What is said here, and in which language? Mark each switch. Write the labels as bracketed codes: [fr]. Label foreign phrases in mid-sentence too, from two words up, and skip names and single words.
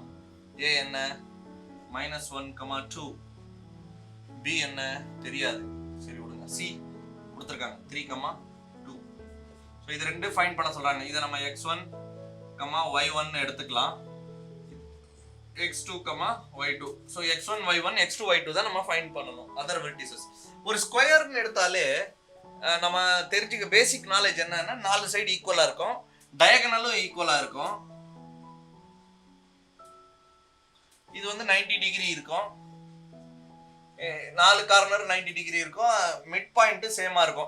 [ta] A என்ன -1, 2. B என்ன தெரியாது, சரி விடுங்க. C கொடுத்துருக்காங்க 3, 2. ஸோ இது ரெண்டு ஃபைண்ட் பண்ண சொல்றாங்க. இதை நம்ம x1, y1 எடுத்துக்கலாம். x2, y2. ஸோ x1, y1, x2, y2 தான் நம்ம ஃபைண்ட் பண்ணணும். [en] other vertices. [ta] ஒரு ஸ்கொயர்னு எடுத்தாலே நம்ம தெரிஞ்சுக்க [en] basic knowledge [ta] என்னன்னா 4 [en] side equal [ta] இருக்கும், டயகனலும் ஈக்குவலா இருக்கும். இது வந்து 90 டிகிரி இருக்கும், 4 கார்னர் 90 டிகிரி இருக்கும், [en] mid point same [ta] இருக்கும்.